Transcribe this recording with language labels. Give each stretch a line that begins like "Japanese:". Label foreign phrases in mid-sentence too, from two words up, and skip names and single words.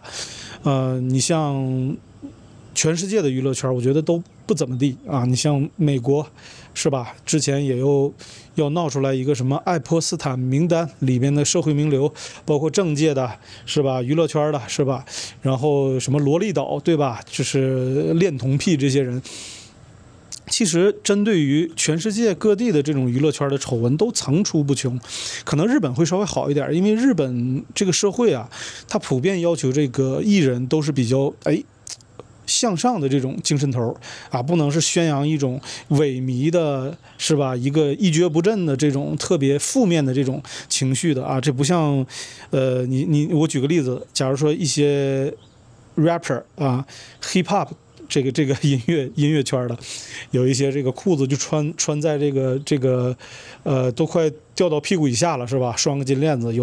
Chinese: 你像全世界的娛樂圈，我覺得都不怎麼地啊。你像美國，是吧？之前也要鬧出來一個什麼愛潑斯坦名單裡面的社會名流，包括政界的，是吧？娛樂圈的，是吧？然後什麼蘿莉島，對吧？就是戀童癖這些人。其實針對於全世界各地的這種娛樂圈的醜聞都層出不窮，可能日本會稍微好一點，因為日本這個社會啊，它普遍要求這個藝人都是比較向上的這種精神頭啊，不能是宣揚一種萎靡的，是吧？一個一蹶不振的這種特別負面的這種情緒的啊，這不像我舉個例子，假如說一些 rapper 啊
English: hip hop
Chinese: 這個音樂圈的，有一些這個褲子就穿在這個都快掉到屁股以下了，是吧？拴個金鏈子。